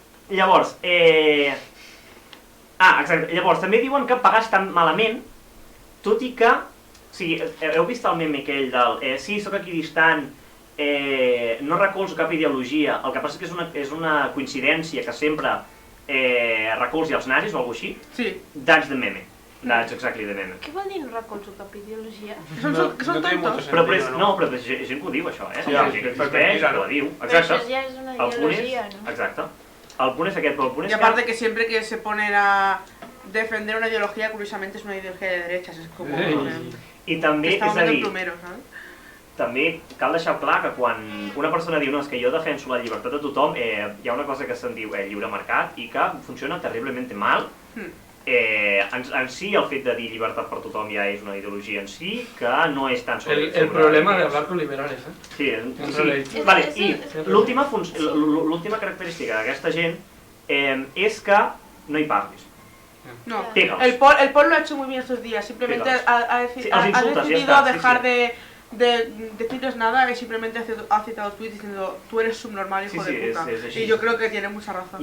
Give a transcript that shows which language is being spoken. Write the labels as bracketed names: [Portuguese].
[Catalan] Llavors, exacte, llavors també diuen que pagar està malament, tot i que, o sigui, heu vist el meme aquell del sí, soc equidistant, no recolzo cap ideologia, el que passa que és una coincidència que sempre recolzi els nazis o alguna cosa així? Sí. [English] That's the meme. That's exactly the meme. [Catalan] Què vol dir no recolzo cap ideologia? Que són tontos. Però és gent que ho diu, això, Sí, gent que existeix, que ho diu. Però això ja és una ideologia, no? Exacte. El punt és aquest, però el punt és [Spanish] que... Y aparte que siempre que se ponen a defender una ideología, curiosamente es una ideología de derechas, es como... [Catalan] I també, és a dir, [Spanish] plumero, ¿sabes? [Catalan] també cal deixar clar que quan una persona diu no, és que jo defenso la llibertat de tothom, hi ha una cosa que se'n diu lliure mercat i que funciona terriblement mal. En si el fet de dir llibertat per tothom ja és una ideologia en si que no és tan sobre... [Spanish] El problema de hablar con liberales, [Catalan] Sí, vale, i l'última característica d'aquesta gent és que no hi parlis. [Spanish] No, el Paul lo ha hecho muy bien estos días, simplemente ha decidido dejar de decirles nada y simplemente ha citado tweets diciendo tú eres subnormal, hijo de puta. Y yo creo que tiene mucha razón.